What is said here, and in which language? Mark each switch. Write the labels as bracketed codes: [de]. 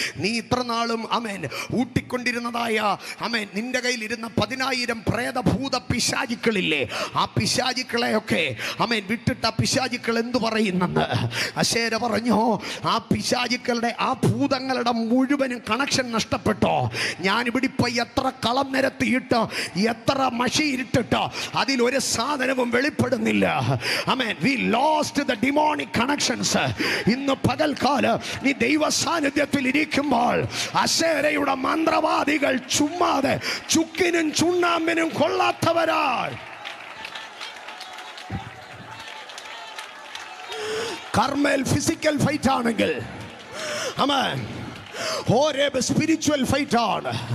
[ml] നീ ഇത്ര നാളും അമേൻ ഊട്ടിക്കൊണ്ടിരുന്നതായ അമേൻ നിന്റെ കയ്യിലിരുന്ന 10,000 പ്രേതഭൂത പിശാചുക്കളില്ലേ, ആ പിശാചുക്കളെയൊക്കെ അമേൻ വിട്ടിട്ട് ആ പിശാചുക്കൾ എന്തു പറയുന്നെന്ന് അശേര പറഞ്ഞു. ആ പിശാചുക്കളുടെ ആ ഭൂതങ്ങളുടെ മുഴുവനും കണക്ഷൻ നഷ്ടപ്പെട്ടോ. ഞാനിവിടെ ഇപ്പൊ എത്ര കളം നിരത്തിയിട്ട് എത്ര മഷി ഇട്ടിട്ടോ അതിലൊരു സാധനവും വെളിപ്പെടുന്നില്ല. ആമേൻ. [en] We lost the demonic connections. [ml] ഇന്ന് പകൽക്കാലം നീ ദൈവ സാന്നിധ്യത്തിൽ ഇരിക്കുമ്പോൾ അശേരയുടെ മന്ത്രവാദികൾ ചുമ്മാതെ ചുക്കിനും ചുണ്ണാമ്പിനും കൊള്ളാത്തവരായി. കർമ്മേൽ ഫിസിക്കൽ ഫൈറ്റ് ആണെങ്കിൽ, ആമേൻ, ഹോരേബ് സ്പിരിച്വൽ ഫൈറ്റ് ആണ്.